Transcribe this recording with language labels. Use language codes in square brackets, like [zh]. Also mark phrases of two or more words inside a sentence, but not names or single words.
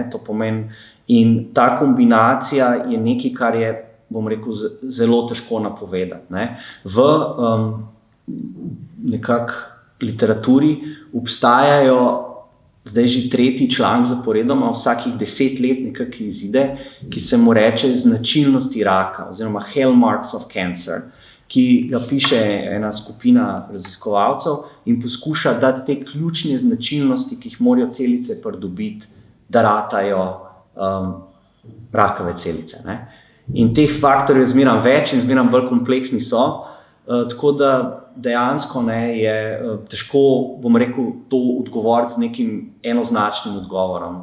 [sl] To pomeni, in ta kombinacija je nekaj, kar je, bom rekel, zelo težko napovedati. Ne? V literaturi obstajajo zdaj že 3. članek zaporedoma, vsakih 10 let nekako izide, ki se mu reče značilnosti raka oziroma [en] hallmarks of cancer, [sl] ki ga piše ena skupina raziskovalcev in poskuša dati te ključne značilnosti, ki jih morajo celice pridobiti, da ratajo rakave celice. Ne? In teh faktorjev je zmeraj več in zmeraj bolj kompleksni so, tako da dejansko je težko, bom rekel, to odgovoriti z nekim enoznačnim odgovorom.